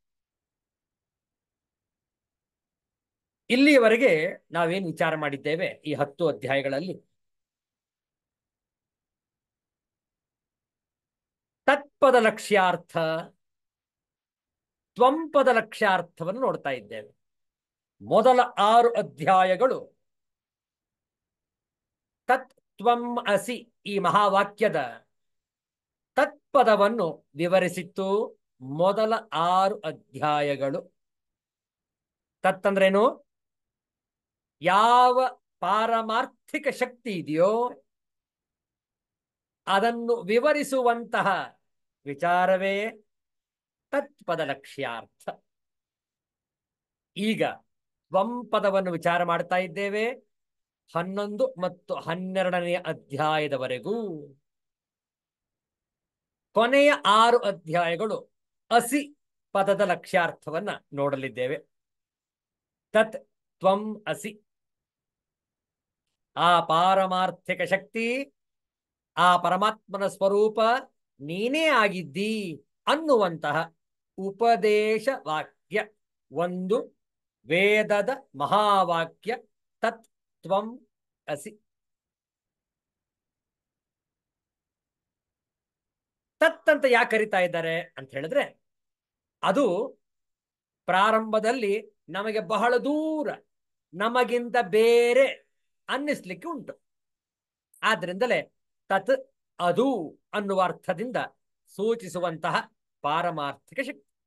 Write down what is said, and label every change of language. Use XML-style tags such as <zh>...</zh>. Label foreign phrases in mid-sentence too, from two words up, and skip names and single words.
<kn>ಇಲ್ಲಿಯವರೆಗೆ ನಾವೇನು ವಿಚಾರ ಮಾಡಿದ್ದೇವೆ ಈ 10 ಅಧ್ಯಾಯಗಳಲ್ಲಿ, ತತ್ಪದ ಲಕ್ಷ್ಯಾರ್ಥ, ತ್ವಂಪದ ಲಕ್ಷ್ಯಾರ್ಥವನ್ನು ನೋಡ್ತಾ ಇದ್ದೇವೆ. ಮೊದಲ 6 ಅಧ್ಯಾಯಗಳು</kn> <sa>ತತ್ ತ್ವಂ ಅಸಿ</sa> <kn>ಈ ಮಹಾವಾಕ್ಯದ ತತ್ಪದವನ್ನು ವಿವರಿಸಿತ್ತು. ಮೊದಲ 6 ಅಧ್ಯಾಯಗಳು ತತ್ತಂದ್ರೇನು, ಯಾವ ಪಾರಮಾರ್ಥಿಕ ಶಕ್ತಿ ಇದೆಯೋ ಅದನ್ನು ವಿವರಿಸುವಂತಹ ವಿಚಾರವೇ ತತ್ಪದ ಲಕ್ಷ್ಯಾರ್ಥ. ಈಗ ತ್ವಂಪದವನ್ನು ವಿಚಾರ ಮಾಡ್ತಾ ಇದ್ದೇವೆ. 11 ಮತ್ತು 12ನೇ ಅಧ್ಯಾಯದವರೆಗೂ ಕೊನೆಯ 6 ಅಧ್ಯಾಯಗಳು ಅಸಿ ಪದದ ಲಕ್ಷ್ಯಾರ್ಥವನ್ನ ನೋಡಲಿದ್ದೇವೆ.</kn> <sa>ತತ್ ತ್ವಂ ಅಸಿ,</sa> <kn>ಆ ಪಾರಮಾರ್ಥಿಕ ಶಕ್ತಿ, ಆ ಪರಮಾತ್ಮನ ಸ್ವರೂಪ ನೀನೇ ಆಗಿದ್ದಿ ಅನ್ನುವಂತಹ ಉಪದೇಶ ವಾಕ್ಯ, ಒಂದು ವೇದದ ಮಹಾವಾಕ್ಯ</kn> <sa>ತತ್ ತ್ವಂ ಅಸಿ.</sa> <kn>ತತ್ ಅಂತ ಯಾಕೆ ಕರಿತಾ ಇದ್ದಾರೆ ಅಂತ ಹೇಳಿದ್ರೆ, ಅದು ಪ್ರಾರಂಭದಲ್ಲಿ ನಮಗೆ ಬಹಳ ದೂರ, ನಮಗಿಂತ ಬೇರೆ ಅನ್ನಿಸ್ಲಿಕ್ಕೆ ಉಂಟು. ಆದ್ರಿಂದಲೇ ತತ್ ಅದು ಅನ್ನುವ ಅರ್ಥದಿಂದ ಸೂಚಿಸುವಂತಹ ಪಾರಮಾರ್ಥಿಕ ಶಕ್ತಿ.</kn>